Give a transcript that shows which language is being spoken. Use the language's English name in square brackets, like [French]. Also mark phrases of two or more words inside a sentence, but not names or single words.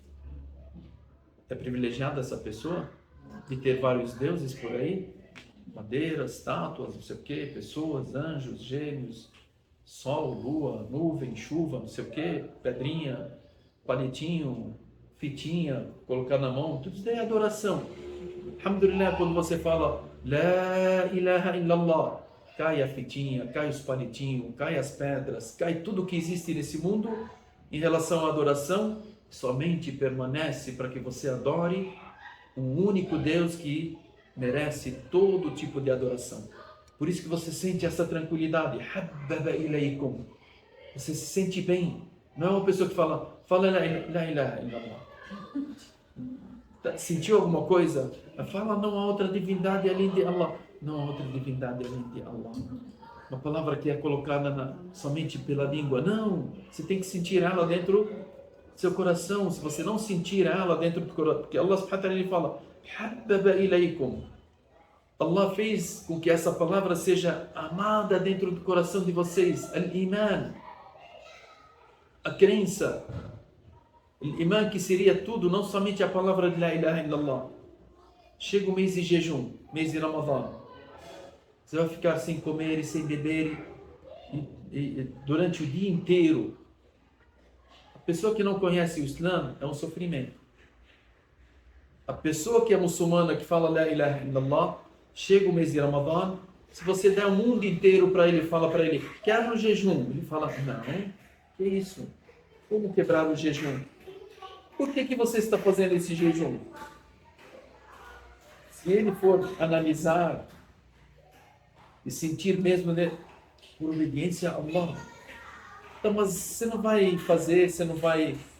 [Portuguese] É privilegiada essa pessoa de ter vários deuses por aí? Madeiras, estátuas, não sei o que, pessoas, anjos, gêmeos, sol, lua, nuvem, chuva, não sei o que, pedrinha, palitinho, fitinha, colocar na mão, tudo isso é adoração. Alhamdulillah, quando você fala [Arabic] لا إله إلا الله, [Portuguese] cai a fitinha, cai os palitinhos, cai as pedras, cai tudo que existe nesse mundo em relação à adoração, somente permanece para que você adore um único Deus que merece todo tipo de adoração. Por isso que você sente essa tranquilidade. [Arabic] حبب إليكم. [Portuguese] Você se sente bem. Não é uma pessoa que fala [Arabic] لا إله إلا الله. [Portuguese] Sentiu alguma coisa? Fala, não há outra divindade além de Allah. Não há outra divindade além de Allah. Uma palavra que é colocada somente pela língua. Não, você tem que sentir ela dentro do seu coração. Se você não sentir ela dentro do coração, porque Allah [Arabic] سبحانه وتعالى [Portuguese] fala [Arabic] حبب إليكم. [Portuguese] Allah fez com que essa palavra seja amada dentro do coração de vocês. Al-Iman, a crença. Al-Iman que seria tudo, não somente a palavra de [Arabic] لا إله إلا الله. [Portuguese] Chega o mês de jejum, mês de Ramadã. Você vai ficar sem comer e sem beber durante o dia inteiro. A pessoa que não conhece o Islã é um sofrimento. A pessoa que é muçulmana, que fala [Arabic] لا إله إلا الله, [Portuguese] chega o mês de Ramadã, se você der o mundo inteiro para ele, fala para ele, quebra o jejum. Ele fala, não, que isso? Como quebrar o jejum? Por que você está fazendo esse jejum? Se ele for analisar e sentir mesmo, né, por obediência a Allah, então, mas você não vai fazer, você não vai...